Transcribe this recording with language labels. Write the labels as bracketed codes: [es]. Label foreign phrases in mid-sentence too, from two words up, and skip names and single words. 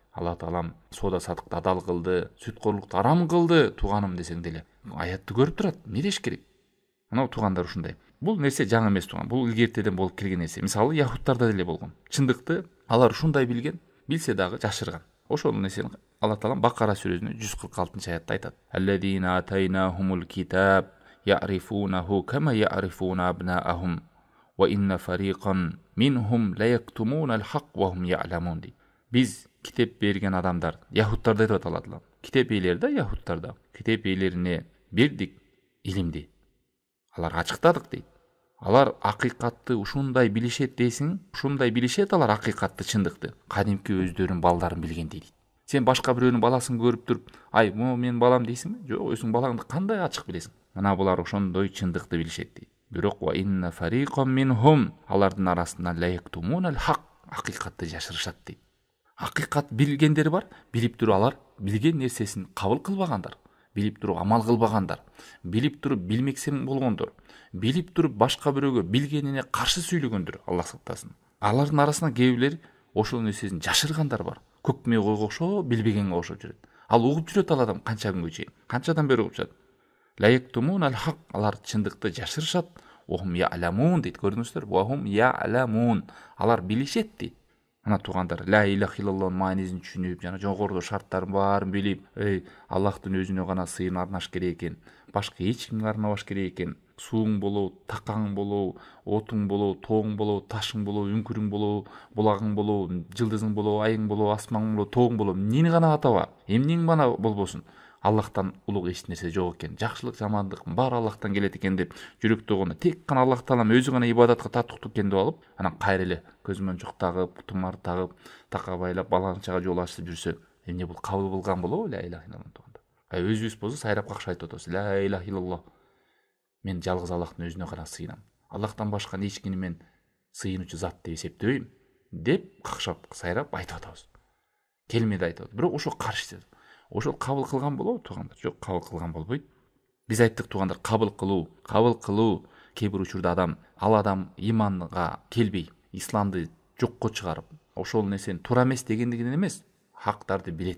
[ky] Алла Таалам соода садыкты адал кылды, сүткорлукту арам кылды, тууганым десең деле. Аятты көрүп турат, эмне деш керек? Мына туугандар ушундай. Бул нерсе жаңы эмес тууган. Бул илгертеден болуп келген нерсе. Мисалы, яһудтарда деле болгон. Чындыкты алар ушундай билген, билсе дагы жашырган. Ошол нерсени Алла Таалам Бакара сүрөсүнүн 146-аятта айтат. [ar] الذين آتيناهم الكتاب يعرفونه كما يعرفون أبناءهم وإن فريقا منهم ليكتمون الحق وهم يعلمون. [ky] Биз китеп берген адамдар, яһудтарда айтып аталат. Китеп ээлери да яһудтарда. Китеп ээлерине бердик илимди. Аларга ачыктадык дейт. Алар акыйкатты ушундай билишет дейсиң, ушундай билишет алар акыйкатты, чындыкты. Кадимки өздөрүнүн балдарын билгендей дейт. Сен башка бирөөнүн баласын көрүп туруп, могу менин балам дейсиңби? Жок, өзүңдүн балаңды кандай ачык билесиң? Мына булар ошондой чындыкты билишет дейт. Бирок [ar] وإن فريقا منهم, [ky] алардын арасынан [ar] ليكتمون الحق, [ky] акыйкатты жашырышат дейт. Акыйкат билгендер бар, билип туруп алар билген нерсесин кабыл кылбагандар, билип туруп амал кылбагандар, билип туруп билмексен болгондор, билип туруп башка бирөөгө билгенине каршы сүйлөгөндөр, Аллах сактасын. Алардын арасынан кээ бирлери ошол нерсесин жашыргандар бар. Көкмө койго окшоп, билбегенге окшоп жүрөт. Ал угуп жүрөт ал адам канча күнгө чейин. Канчадан бери угуп жүрөт. [ar] ليكتمون الحق, [ky] алар чындыкты жашырышат. [ar] وهم يعلمون [ky] дейди, көрдүңүздөр? [ar] وهم يعلمون. [ky] Алар билишет дейт. Ана туугандар, [ar] لا إله إلا اللهтын [ky] маанисин түшүнүп, жана жогоруда шарттарын баарын билип, Аллахтын өзүнө гана сыйын арнаш керек экен. Башка эч кимге арнабаш керек экен. Сууң болобу, такаң болобу, отуң болобу, тоң болобу, ташың болобу, үңкүрүң болобу, булагың болобу, жылдызың болобу, айың болобу, асмаң болобу, тоң болобу, эмнени гана атаба, эмнең гана болбосун. Аллахтан улуг эч нерсе жок экен. Жакшылык, жамандык баары Аллахтан келет экен деп жүрөктө гана тек гана Аллах таалам өзү гана ибадатка татыктуу экен деп алып, анан кайра эле көзмөн чок тагып, тумар тагып, така байлап, баланчага жол ачып жүрсө, эмне бул кабыл кылган болобу [ar] لا إله إلا الله [ky] туганда. Өзүбүз болсо сайрап какшы айтып атабыз. [ar] لا إله إلا الله. [ky] Мен жалгыз Аллахтын өзүнө гана сыйынам. Аллахтан башка эч кимди мен сыйынуучу зат деп эсептебейм деп какшап, сайрап айтып атабыз. Келмеди айтып. Бирок ошо каршы. Ошол кабыл кылган болобу туугандар? Жок, кабыл кылган болбойт. Биз айттык туугандар, кабыл кылуу кээ бир учурда адам иманга келбей, исламды жокко чыгарып, ошол нерсени туура эмес дегендигинен эмес, хактарды билет.